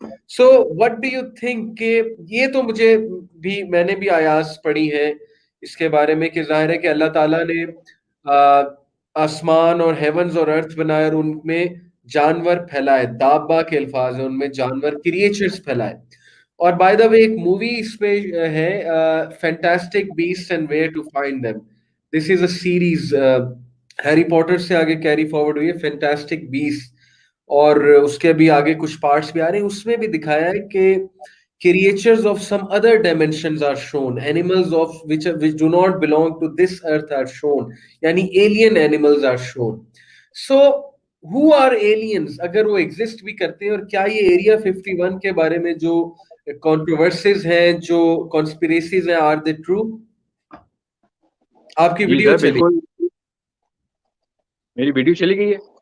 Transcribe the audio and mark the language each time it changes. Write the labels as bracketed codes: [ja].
[en] so what do you think [ur] کہ یہ تو مجھے بھی میں نے بھی آیات پڑھی ہیں اس کے بارے میں کہ ظاہر ہے کہ اللہ تعالیٰ نے آسمان اور ہیونز اور ارتھ بنائے اور ان میں جانور پھیلائے، دابا کے الفاظ ہیں، ان میں جانور کریچرز پھیلائے. اور بائی دا وے ایک مووی اس پہ ہے، fantastic best and where to find them. [en] this is a series, [ur] Harry Potter سے آگے کیری فارورڈ ہوئی ہے، فینٹاسٹک بیسٹ. اور اس کے بھی آگے کچھ پارٹس بھی آ رہے ہیں. اس میں بھی دکھایا ہے کہ [en] creatures of some other dimensions are shown, animals of which do not belong to this earth are shown, یعنی alien animals are shown. So who are aliens [ur] اگر وہ exist بھی کرتے ہیں، اور کیا یہ ایریا 51 کے بارے میں جو controversies ہیں، جو conspiracies ہیں، [en] are they true؟ [ur] آپ کی جی ویڈیو سر چلی، بالکل، میری ویڈیو چلی گئی ہے،